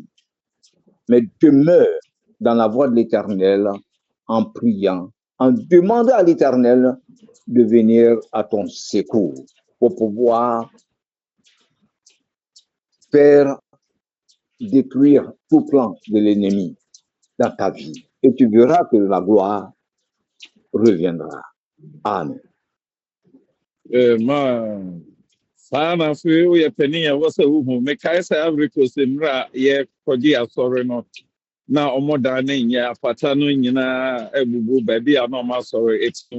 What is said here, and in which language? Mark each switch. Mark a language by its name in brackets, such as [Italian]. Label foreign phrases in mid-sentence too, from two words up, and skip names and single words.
[French] Mais demeure dans la voie de l'Éternel en priant, en demandant à l'Éternel de venir à ton secours pour pouvoir faire détruire tout plan de l'ennemi dans ta vie. Et tu verras que la gloire reviendra. Amen. Amen. [Akan] Saa na afei woyɛ panin a ɛwɔ sɛ wohu mekae sɛ Ivory Coast mmerɛ a yɛkɔgye asɔre no na ɔmo dan ne nyɛ apata no nyinaa abubu baabi a na ɔmo asɔre ɛtim